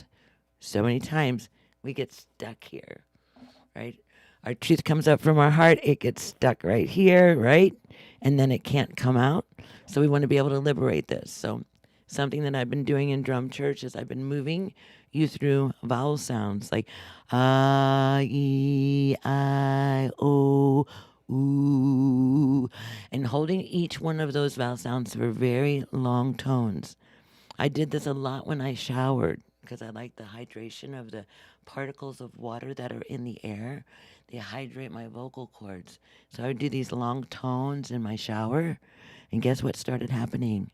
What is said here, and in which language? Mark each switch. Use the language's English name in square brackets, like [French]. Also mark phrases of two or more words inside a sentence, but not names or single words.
[English] So many times we get stuck here, right? Our truth comes up from our heart. It gets stuck right here, right? And then it can't come out. So we want to be able to liberate this. So something that I've been doing in drum church is I've been moving you through vowel sounds like ah, e, I, o, ooh, and holding each one of those vowel sounds for very long tones. I did this a lot when I showered because I like the hydration of the particles of water that are in the air. They hydrate my vocal cords. So I would do these long tones in my shower, and guess what started happening?